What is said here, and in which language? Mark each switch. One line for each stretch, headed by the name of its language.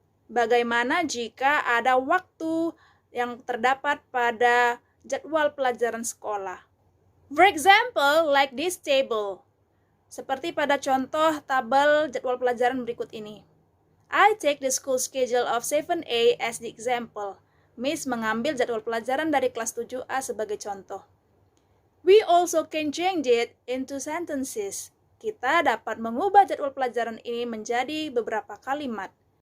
Indonesian: Bagaimana jika ada waktu yang terdapat pada jadwal pelajaran sekolah?
English: For example, like this table.
Indonesian: Seperti pada contoh tabel jadwal pelajaran berikut ini.
English: I take the school schedule of 7A as the example.
Indonesian: Miss mengambil jadwal pelajaran dari kelas 7A sebagai contoh.
English: We also can change it into sentences.
Indonesian: Kita dapat mengubah jadwal pelajaran ini menjadi beberapa kalimat.